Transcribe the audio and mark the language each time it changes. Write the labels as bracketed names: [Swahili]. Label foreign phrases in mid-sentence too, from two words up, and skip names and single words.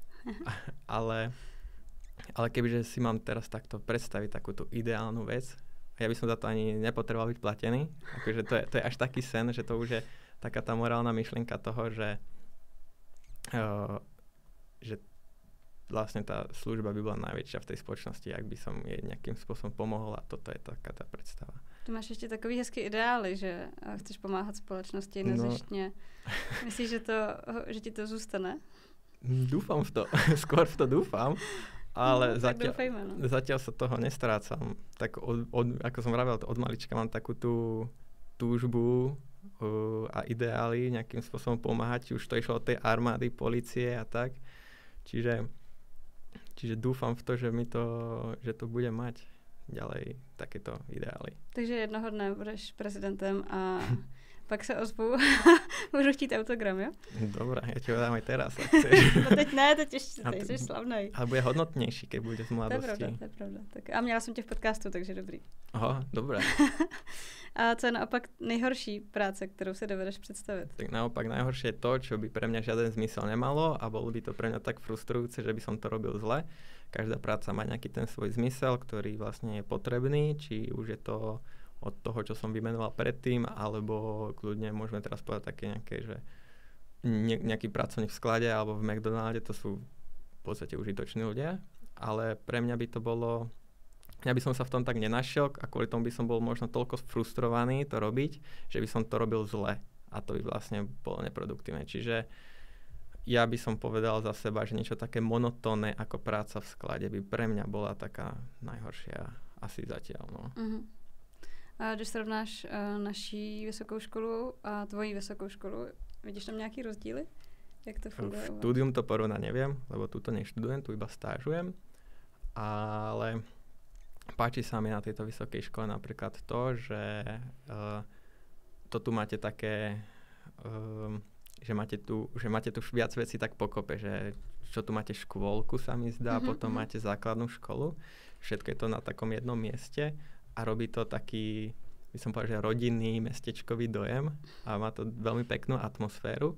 [Slovak] Ale kebyže si mám teraz takto predstaviť takúto ideálnu vec, ja by som za to ani nepotreboval byť platený, akože to je až taký sen, že to už je taká tá morálna myšlienka toho, že vlastne tá služba by bola najväčšia v tej spoločnosti, ak by som jej nejakým spôsobom pomohol a toto je taká tá predstava. [Czech] Ty máš ještě takový hezký ideály, že chceš pomáhat společnosti nezištně. Myslíš, že ti to zůstane? [Slovak] Dúfam v to, skôr v to dúfam. Ale no, zatiaľ sa toho nestrácam. Tak ako som vravel, od malička mám takú tú túžbu a ideály nejakým spôsobom pomáhať. Už to išlo od tej armády, polície a tak. Čiže dúfam v to, že to bude mať ďalej takéto ideály. [Czech] Takže jednoho dne budeš prezidentem a pak se ozvu. Můžu chtít autogram, jo? [Slovak] Dobre, ja ti ho dám aj teraz. [Czech] No teď ne, teď ještě jsi slavnej. Ale bude hodnotnější, [Slovak] keď bude z mladosti. [Czech] To je pravda. Tak, a měla jsem tě v podcastu, takže dobrý. [Slovak] Aha, dobré. [Czech] A co je naopak nejhorší práce, kterou si dovedeš představit? [Slovak] Tak naopak najhoršie je to, čo by pre mňa žiaden zmysel nemalo a bolo by to pre mňa tak frustrujúce, že by som to robil zle. Každá práca má nejaký ten svoj zmysel, ktorý vlastne je potrebný, či už je to od toho, čo som vymenoval predtým, alebo kľudne môžeme teraz povedať také nejaké, že nejaký pracovník v sklade alebo v McDonalde, to sú v podstate užitoční ľudia, ale pre mňa by to bolo, ja by som sa v tom tak nenašiel a kvôli tomu by som bol možno toľko frustrovaný to robiť, že by som to robil zle a to by vlastne bolo neproduktívne. Čiže ja by som povedal za seba, že niečo také monotónne ako práca v sklade by pre mňa bola taká najhoršia asi zatiaľ. No. Uh-huh. [Czech] A když srovnáš naší vysokou školu a tvojí vysokou školu, vidíš tam nějaký rozdíly? Jak to funguje? [Slovak] V štúdium to porovnať neviem, lebo tu neštudujem, tu iba stážujem, ale páči sa mi na tejto vysokej škole napríklad to, že to tu máte také, že máte tu viac vecí tak pokope, že čo tu máte škôlku sa mi zdá, potom máte základnú školu, všetko je to na takom jednom mieste a robí to taký by som povedal, že rodinný mestečkový dojem a má to veľmi peknú atmosféru.